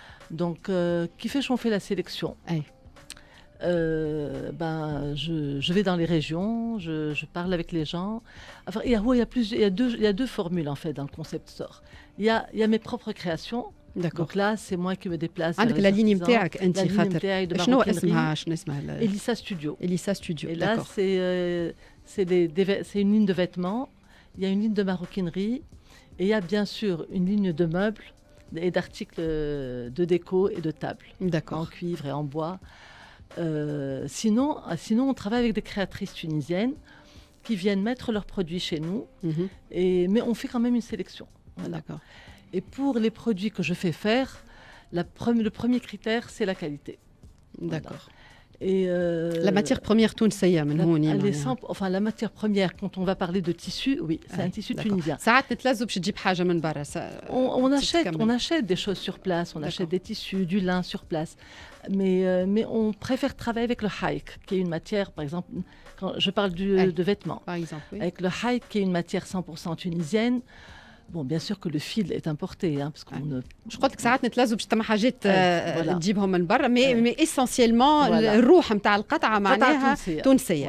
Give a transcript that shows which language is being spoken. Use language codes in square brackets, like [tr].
[fr] Donc, qui fait qu'on fait la sélection. Je vais dans les régions, je parle avec les gens. Enfin, il y a deux formules en fait dans le concept store. Il y a mes propres créations. D'accord. Donc là, c'est moi qui me déplace. [ar] عندك [fr] la ligne [ar] نتاعك انت خاطر شنو اسمها [fr] Elissa Studio. Elissa Studio. Et là, c'est une ligne de vêtements, il y a une ligne de maroquinerie et il y a bien sûr une ligne de meubles et d'articles de déco et de tables. D'accord. En cuivre et en bois. Sinon, on travaille avec des créatrices tunisiennes qui viennent mettre leurs produits chez nous, mais on fait quand même une sélection. Voilà. D'accord. Et pour les produits que je fais faire, le premier critère, c'est la qualité. D'accord. Et la matière première tunisiyya [ar] من هون [fr] enfin la matière première quand on va parler de tissu, oui, c'est un tissu tunisien. [ar] ساعات نتلذوا باش تجيب حاجة من برا. [fr] On achète des choses sur place, on achète des tissus, du lin sur place. Mais on préfère travailler avec le haïk, qui est une matière, par exemple, quand je parle de vêtements, par exemple, oui. Avec le haïk, qui est une matière 100% tunisienne. Bon, bien sûr que le fil est importé, hein, parce qu'on ne... Je crois que [ar] ساعات نتلذوا باش تما حاجات تجيبهم من برا, [fr] mais essentiellement [ar] الروح نتاع القطعة معناها تونسية.